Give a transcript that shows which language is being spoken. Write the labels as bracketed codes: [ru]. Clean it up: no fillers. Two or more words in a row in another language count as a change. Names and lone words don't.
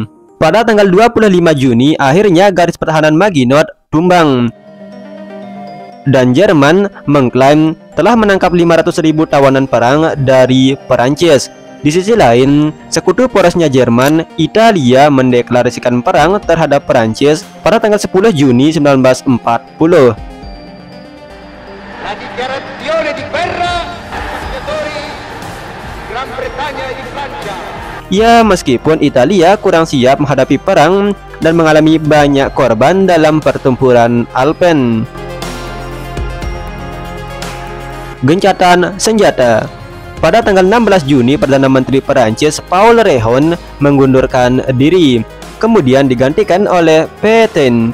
[id] Pada tanggal 25 Juni, akhirnya garis pertahanan Maginot tumbang. Dan Jerman mengklaim telah menangkap 500.000 tawanan perang dari Perancis. Di sisi lain, sekutu porosnya Jerman, Italia mendeklarasikan perang terhadap Perancis pada tanggal 10 Juni 1940. [it] La dichiarazione di guerra ai Gran Bretagna e di Francia. [id] Ya, meskipun Italia kurang siap menghadapi perang dan mengalami banyak korban dalam pertempuran Alpen. Gencatan senjata. Pada tanggal 16 Juni, Perdana Menteri Perancis Paul Reyron mengundurkan diri, kemudian digantikan oleh Pétain.